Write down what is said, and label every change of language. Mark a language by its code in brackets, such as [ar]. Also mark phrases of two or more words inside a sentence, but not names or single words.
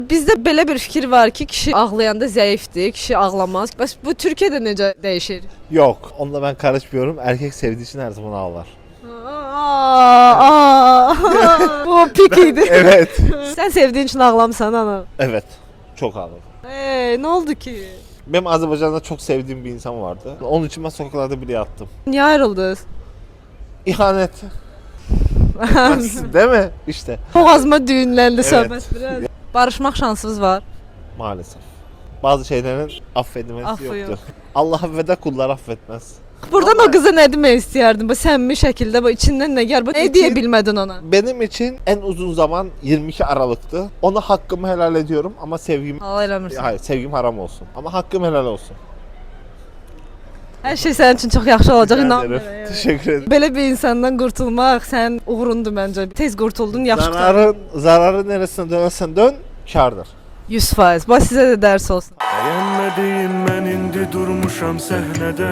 [az] Bizdə belə bir fikir var ki, kişi ağlayanda zəifdir, kişi ağlamaz. Bəs bu Türkiyədə necə dəyişir? [tr] Yok. Onunla ben karışmıyorum. Erkek sevdiği için her zaman ağlar. [az] Bu pik idi. [tr] Evet. [az] Sən sevdiyin üçün ağlamısan ana. [tr] Evet. Çok ağladım. Ne oldu ki? Benim Azerbaycan'da çok sevdiğim bir insan vardı. Onun için ben sokaklarda bile yattım. [az] Niyə ayrıldınız? [tr] İhanet. Değil mi? İşte. [az] Boğazıma düğünləndi [tr] Evet. [az] söhbət biraz. Barışmaq şansınız var. [tr] Maalesef. Bazı şeylerin affedilmesi Affı yoktur. yok. Allah affeder, kullar affetmez. [az] Buradan o qıza nə demək istəyərdin? Bu səmimi şəkildə, bu içindən nə gəlir? Bu nə deyə bilmədin ona? [tr] Benim için en uzun zaman 22 Aralık'tı. Ona hakkımı helal ediyorum ama sevgim... [az] Allah eləmirsən. [tr] Hayır, sevgim haram olsun. Ama hakkım helal olsun. [az] Hər şey sənin üçün çox yaxşı olacaq, [tr] Rica [az] inan [tr] ederim. [az] mənə. [tr] Teşekkür ederim. [az] Belə bir insandan qurtulmaq sən uğurundur məncə. Tez qurtuldun, yaxşı qurtuldun. [tr] Zararı neresine dönersen dön, kârdır. [az] 100%. Bax sizə də dərs olsun. Bəyənmədiyim mən indi durmuşam səhnədə.